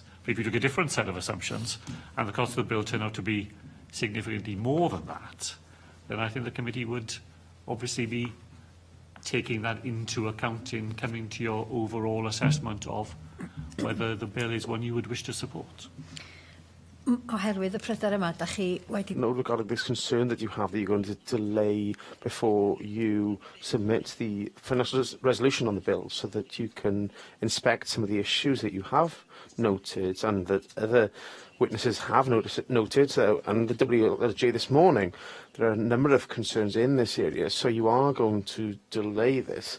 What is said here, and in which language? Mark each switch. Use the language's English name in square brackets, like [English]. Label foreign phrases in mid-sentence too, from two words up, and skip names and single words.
[English] But if you took a different set of assumptions and the cost of the bill turned out to be significantly more than that, then I think the committee would obviously be taking that into account in coming to your overall assessment of whether the bill is one you would wish to support. [Welsh] Oherwydd y pryder yma, da chi wedi... [English] No, regarding this concern that you have that you're going to delay before you submit the financial resolution on the bill so that you can inspect some of the issues that you have noted and that other witnesses have noted, and the WLJ this morning, there are a number of concerns in this area, so you are going to delay this.